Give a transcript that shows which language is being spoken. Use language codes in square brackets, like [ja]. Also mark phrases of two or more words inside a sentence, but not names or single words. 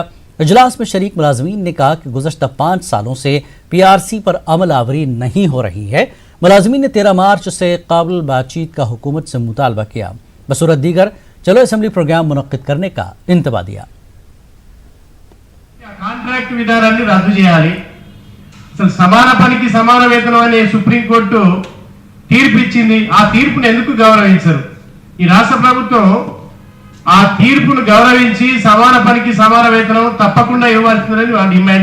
[ur] اجلاس میں شریک ملازمین نے کہا کہ گزشتہ 5 سالوں سے PRC پر عمل آوری نہیں ہو رہی ہے۔ ملازمین نے 13 مارچ سے قابل بات چیت کا حکومت سے مطالبہ کیا۔ بصورت دیگر چلو اسمبلی پروگرام منعقد کرنے کا انتباہ دیا۔ [te] కాంట్రాక్ట్ విధానాన్ని రద్దు చేయాలి. అసలు సమాన పనికి సమాన వేతనం అనే సుప్రీంకోర్టు తీర్పు ఇచ్చింది. ఆ తీర్పును ఎందుకు గౌరవించరు? ఈ రాష్ట్ర ప్రభుత్వం ఆ తీర్పును గౌరవించి సమాన పనికి సమాన వేతనం తప్పకుండా ఇవ్వాల్సిందని డిమాండ్.